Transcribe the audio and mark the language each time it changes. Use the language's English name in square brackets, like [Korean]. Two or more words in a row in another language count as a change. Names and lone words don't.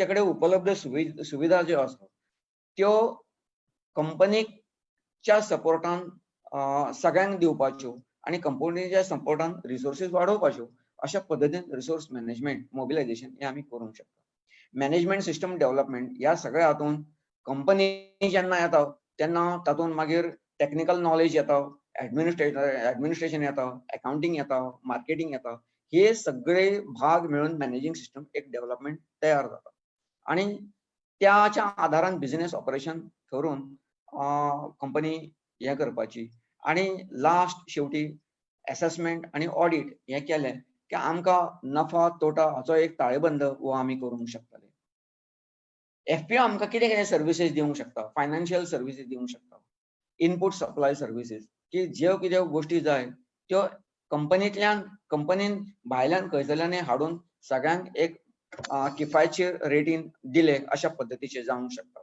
[Konkani] कडेन उपलब्ध सुविधा ज्यो आसा त्यो कंपनीच्या सपोर्टान सगळ्यांक दिवपाच्यो आणि कंपनीच्या सपोर्टान रिसोर्सीस वाडोवपाच्यो अशा पद्दतीन [English] resource management mobilization [Konkani] हे आमी करूंक शकता [English] management system development [Konkani] ह्या सगळ्या हातूंत कंपनी जेन्ना येता तेन्ना तातूंत मागीर [English] technical knowledge [Konkani] येता ऍडमिनिस्ट्रेशन येतं, अकाउंटिंग येतं, मार्केटिंग येतं. हे सगळे भाग मिळून [English] managing system [Konkani] एक डेव्हलपमेंट तयार जाता आणि त्याच्या आधारान [English] business operation [Konkani] ठरून कंपनी हे करपाची आणि लास्ट शेवटी असेसमेंट आणि ऑडिट हे केलें की आमकां नफा तोटा हाचो एक ताळेबंद हो आमी करूंक शकतले. FPO आमकां कितें कितें सर्विसीस दिवंक शकता, [English] financial services [Konkani] दिवंक शकता, [English] input supply services, [Konkani] की ज्यो कितें गोष्टी जाय त्यो कंपनीन भायल्यान खंयसरल्यानय हाडून सगळ्यांक एक किफायतशीर रेटीन दिले अशा पद्दतीचे जावंक शकता.